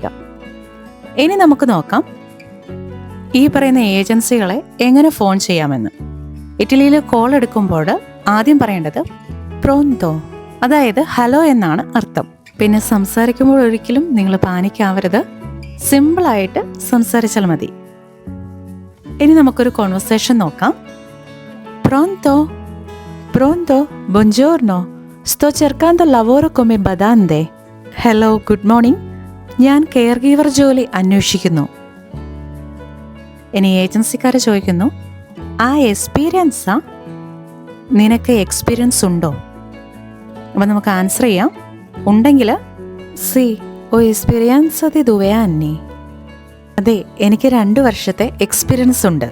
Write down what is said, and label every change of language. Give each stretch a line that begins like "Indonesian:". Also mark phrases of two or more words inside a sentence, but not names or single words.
Malayalam: ഇനി നമുക്ക് നോക്കാം ഈ പറയുന്ന ഏജൻസികളെ എങ്ങനെ ഫോൺ ചെയ്യാമെന്ന്. ഇറ്റലിയിൽ കോൾ എടുക്കുമ്പോൾ ആദ്യം പറയേണ്ടത് പ്രോന്തോ, അതായത് ഹലോ എന്നാണ് അർത്ഥം. പിന്നെ സംസാരിക്കുമ്പോൾ ഒരിക്കലും നിങ്ങൾ പാനിക്കാവരുത്, സിമ്പിളായിട്ട് സംസാരിച്ചാൽ മതി. ഇനി നമുക്കൊരു കോൺവെർസേഷൻ നോക്കാം.
Italian: Pronto? Pronto? Buongiorno. Sto cercando lavoro come badante.
English: Hello, good morning.
Malayalam: ഞാൻ
English: care giver
Malayalam: ജോലി അന്വേഷിക്കുന്നു. ഇനി ഏജൻസിക്കാർ ചോദിക്കുന്നു,
Italian: hai esperienza,
Malayalam: നിനക്ക് എക്സ്പീരിയൻസ് ഉണ്ടോ? അപ്പം നമുക്ക് ആൻസർ ചെയ്യാം. ഉണ്ടെങ്കിൽ
Italian: sì ho esperienza da due anni,
Malayalam: അതെ എനിക്ക് 2 വർഷത്തെ എക്സ്പീരിയൻസ് ഉണ്ട്.